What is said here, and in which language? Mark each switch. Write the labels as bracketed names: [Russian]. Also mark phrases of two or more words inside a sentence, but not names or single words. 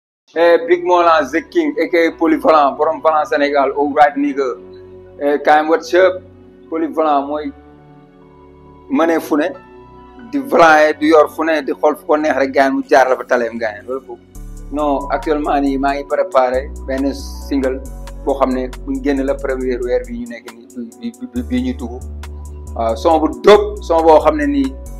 [Wolof] Big Mola the King aka Polyvalent borom Valent Sénégal [English] au right nigga [Wolof] kaay [English] what's up [Wolof] Polyvalent mooy mënee fu ne di valant di yor fu ne di xool fu ko neex rek gaañ mu jaar la fa taleem gaañ loolu foofu non actuellement nii maa ngi préparé benn single boo xam ne buñ génn la premier weer bi ñu nekk nii bii ñuy tugg waaw son bu dóob son boo xam ne nii